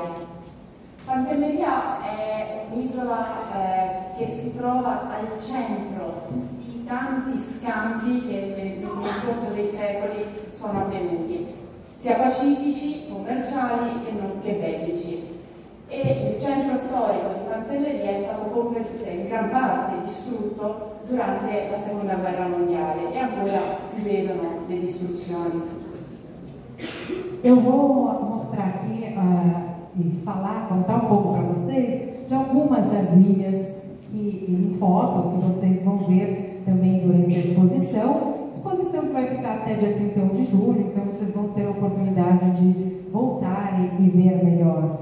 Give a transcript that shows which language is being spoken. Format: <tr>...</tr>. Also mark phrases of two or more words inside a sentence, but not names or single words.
<it>Pantelleria è un'isola che si trova al centro di tanti scambi che nel corso dei secoli sono avvenuti, sia pacifici, commerciali che bellici. E il centro storico di Pantelleria è stato in gran parte distrutto durante la Seconda Guerra Mondiale e ancora si vedono le distruzioni.</it> <pt>Eu vou mostrar aqui e contar um pouco para vocês de algumas das ilhas em fotos que vocês vão ver também durante a exposição que vai ficar até dia 31 de julho, então vocês vão ter a oportunidade de voltar e ver melhor.</pt>